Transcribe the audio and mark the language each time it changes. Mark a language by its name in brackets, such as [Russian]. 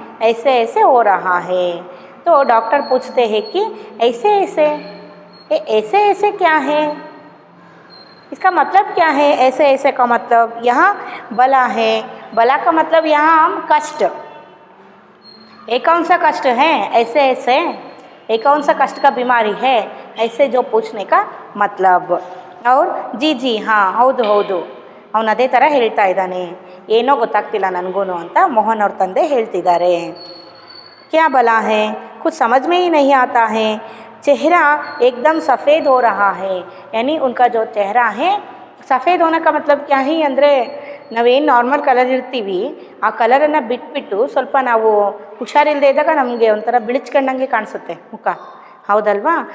[Hindi] ऐसे ऐसे हो रहा है। तो डॉक्टर पूछते हैं कि ऐसे ऐसे, ये ऐसे ऐसे क्या है, इसका मतलब क्या है? ऐसे ऐसे का मतलब यहाँ बला है। बला का मतलब यहाँ हम कष्ट, ये कौन सा कष्ट है? ऐसे ऐसे ये कौन सा कष्ट का बीमारी है, ऐसे जो पूछने का मतलब। और जी हाँ [Kannada] ಹೌದು ಅವನು ಅದೇ ಥರ ಹೇಳ್ತಾ ಇದ್ದಾನೆ, ಏನೋ ಗೊತ್ತಾಗ್ತಿಲ್ಲ ನನಗೂ ಅಂತ ಮೋಹನ್ ಅವ್ರ ತಂದೆ ಹೇಳ್ತಿದ್ದಾರೆ। [Hindi] क्या भला है, कुछ समझ में ही नहीं आता है। चेहरा एकदम सफ़ेद हो रहा है, यानी उनका जो चेहरा है सफ़ेद होने का मतलब क्या ही [Kannada] ಅಂದರೆ ನಾವೇನು ನಾರ್ಮಲ್ ಕಲರ್ ಇರ್ತೀವಿ ಆ ಕಲರನ್ನು ಬಿಟ್ಬಿಟ್ಟು ಸ್ವಲ್ಪ ನಾವು ಹುಷಾರಿಲ್ಲದೆ ಇದ್ದಾಗ ನಮಗೆ ಒಂಥರ ಬಿಳಿಚ್ಕೊಂಡಂಗೆ ಕಾಣಿಸುತ್ತೆ ಮುಖ, ಹೌದಲ್ವಾ?